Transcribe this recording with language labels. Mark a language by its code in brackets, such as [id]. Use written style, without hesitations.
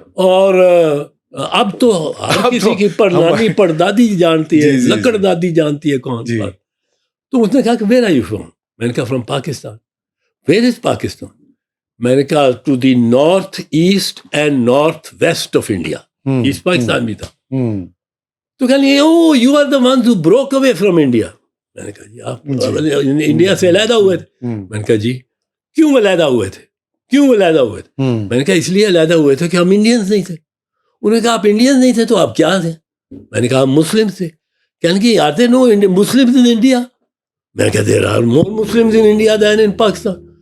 [ur] اور اب تو ہر کسی کی پڑنانی پڑدادی جانتی ہے, لکڑ دادی جانتی ہے کون. تو اس نے کہا کہ [en] Where are you from. [ur] میں نے کہا [en] From Pakistan. Where is Pakistan. [ur] میں نے کہا [en] To the north east and north west of India. [ur] Asset Pakistan بھی تھا. تو کہا [en] Oh you are the ones who broke away from India. [ur] میں نے کہا جی آپ انڈیا سے علیحدہ ہوئے تھے. میں نے کہا جی کیوں علیحدہ ہوئے تھے, میں نے کہا اس لیے علیحدہ ہوئے تھے کہ ہم انڈینز نہیں تھے. انہوں نے کہا آپ انڈینز نہیں تھے تو آپ کیا تھے؟ میں نے کہا مسلم تھے. کہنے کہ [en] آتے no Muslims in India. [ur] میں کہا [en] There are more Muslims in India than in Pakistan.